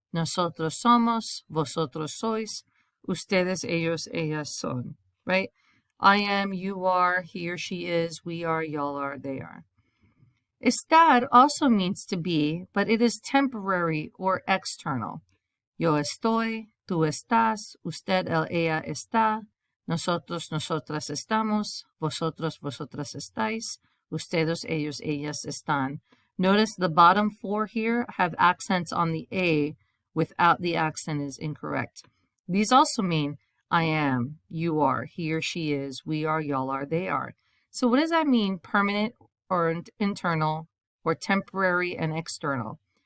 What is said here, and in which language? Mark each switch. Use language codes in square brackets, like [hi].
[es] Nosotros somos. Vosotros sois. Ustedes, ellos, ellas son. [en] Right? I am, you are, he or she is, we are, y'all are, they are. Estar also means to be, but it is temporary or external. [es] Yo estoy. Tú estás. Usted, él, ella está. Nosotros, nosotras estamos. Vosotros, vosotras estáis. Ustedes, ellos, ellas están. [en] Notice the bottom 4 here have accents on the A without the accent is incorrect. These also mean I am, you are, he or she is, we are, y'all are, they are. So what does that mean, permanent or internal or temporary and external?